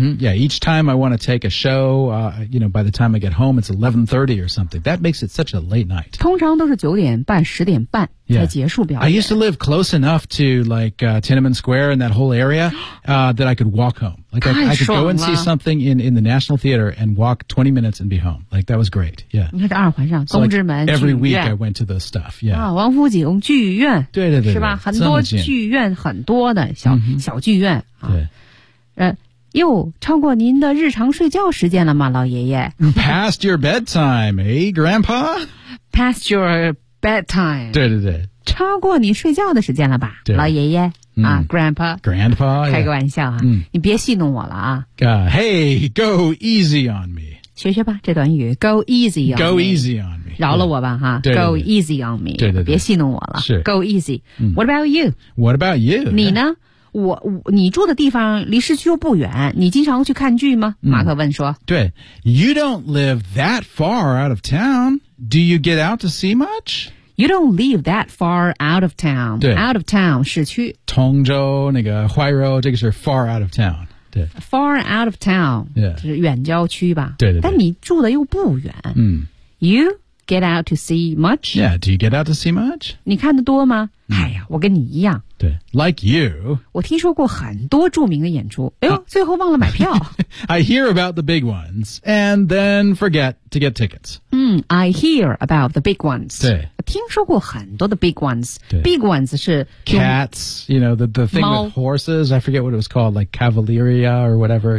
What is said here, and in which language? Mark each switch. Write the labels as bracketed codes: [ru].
[en] Yeah, each time I want to take a show, you know, by the time I get home, it's 11:30 or something. That makes it such a late night. [zh] 通常都是九点半、十点半才结束表演。 [en] Yeah. I used to live close enough to like Tiananmen Square and that whole area, that I could walk home. Like I could go and see something in the National Theater and walk 20 minutes and be home. Like that was great. Yeah. [zh] 你看这二环上，东直门剧院。 [en] Every week I went to those stuff. Yeah. [zh] 啊，王府井剧院。对对对。是吧？很多剧院，很多的小小剧院啊。对。哟，超过您的日常睡觉时间了吗，老爷爷 [en] ？Past your bedtime, eh, Grandpa? Past your bedtime. [zh] 对对对。超过你睡觉的时间了吧，老爷爷。 [en] Grandpa, Grandpa, [zh] 开个玩笑啊，你别戏弄我了啊。 [en] Hey, go easy on me. [zh] 学学吧，这短语 [en] go easy on me. Go easy on me. [zh] 饶了我吧，哈。 [en] Go easy on me. [zh] 对对对，别戏弄我了。是 [en] go easy. What about you? What about you? [zh] 你呢？你住的地方离市区又不远，你经常去看剧吗？马克问说。 [en] 对 ，You don't live that far out of town. Do you get out to see much? You don't live that far out of town. Out of town, [zh] 市区。通州那个怀柔，这个是 [en] far out of town. [zh] 对。 [en] Far out of town. [zh] 对。就是远郊区吧。对对对。但你住的又不远。 [en] You get out to see much? Yeah, do you get out to see much? [zh] 你看得多吗？哎呀，我跟你一样。 [en] 对。Like you. [zh] 我听说过很多著名的演出。哎呦，最后忘了买票。 [en] I hear about the big ones, and then forget to get tickets. I hear about the big ones. [zh] 对。听说过很多的 [en] big ones. Big ones [zh] 是 [en] cats, you know, the thing with horses. I forget what it was called, like Cavalleria or whatever.